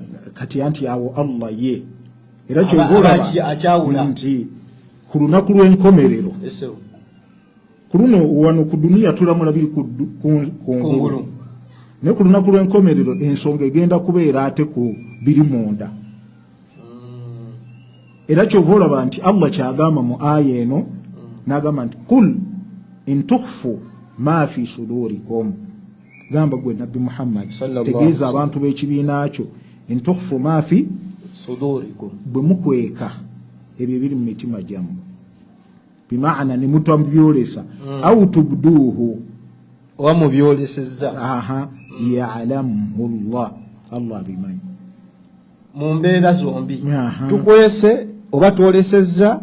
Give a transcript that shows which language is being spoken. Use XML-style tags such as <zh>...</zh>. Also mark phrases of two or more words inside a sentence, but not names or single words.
<lg>Kati anti awo Allah ye, era kyolaba nti ku lunaku lw'enkomerero, ku luno wano ku duniya tulamula biri kungulu, naye ku lunaku lw'enkomerero ensonga egenda kubeera ate ku biri munda. Era kyova olaba nti Allah kyagamba mu aya eno n'agamba nti</lg> <ar>قل إن تخفوا ما في صدوركم,</ar> <lg>gamba gwe Nabbi Muhammad tegeeza abantu b'ekibiina kyo</lg> <ar>إن تخفوا ما في صدوركم,</ar> <lg>bwe mukweka ebyo ebiri mu mitima gyammwe, bimaana ne mutabyolesa</lg> <ar>أو تبدوه,</ar> <lg>oba mubyolesezza,</lg> <ar>يعلمه الله abimanyi</ar> <lg>mu mbeera zombi tukwese oba twolesezza</lg>